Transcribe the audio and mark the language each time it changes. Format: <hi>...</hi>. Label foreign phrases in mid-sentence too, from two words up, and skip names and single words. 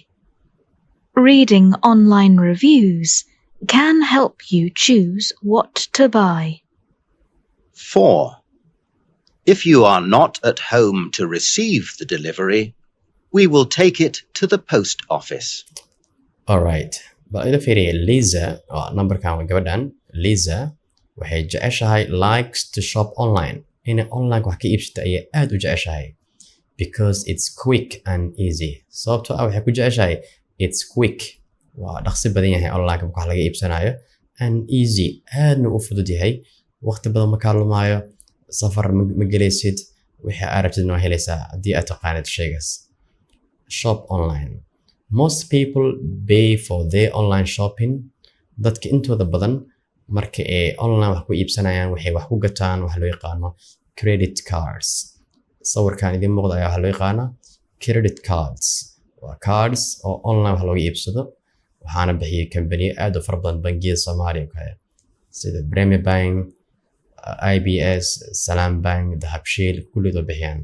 <en>Reading online reviews can help you choose what to buy. 4. If you are not at home to receive the delivery, we will take it to the post office. Alright,</en> <so>bal ila fiiriya Lisa numberkan waa gabadhan.</so> <en>Lisa</en> <so>waxay jeceshahay</so> <en>likes to shop online,</en> <so>inay online wax ka iibsata ayay aad u jeceshahay</so> <en>because it's quick and easy.</en> <so>sababtoo ah waxay ku jeceshahay</so> <en>it's quick,</en> <so>waa dhaqsi badan yahay online wax laga iibsanayo,</so> <en>and easy</en> <so>aadna u fudud yahay, waqti badan ma kaalumaayo, safar ma gelaysid, wixii aad rabtid waa helaysaa haddii aad taqaanid shaygaas.</so> <en>shop online. Most people pay for their online shopping.</en> <so>dadka intooda badan marka ay online wax ku iibsanayaan waxay wax ku gataan wax loo yaqaano</so> <en>credit cards.</en> <so>sawirkan idin muuqda ayaa wax loo yaqaana</so> <en>credit cards.</en> <so>waa cards oo online wax looga iibsado, waxaana bixiyay company aad u fara badan bangiyada Soomaaliya kale sida Premier Bank, IBS, Salam Bank, Dahabshiil kulligood bixiyaan.</so>